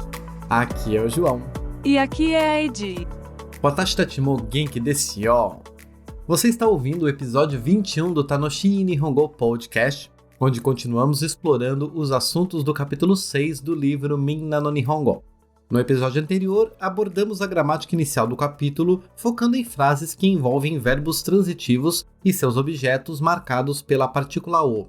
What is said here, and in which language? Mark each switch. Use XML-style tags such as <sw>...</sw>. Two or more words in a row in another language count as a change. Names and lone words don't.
<pt>Aqui é o João. E aqui é a Edi.</pt> <ja>私たちも元気ですよ.</ja> <pt>Você está ouvindo o episódio 21 do Tanoshi Nihongo Podcast, onde continuamos explorando os assuntos do capítulo 6 do livro Minna no Nihongo. No episódio anterior, abordamos a gramática inicial do capítulo, focando em frases que envolvem verbos transitivos e seus objetos marcados pela partícula o.</pt>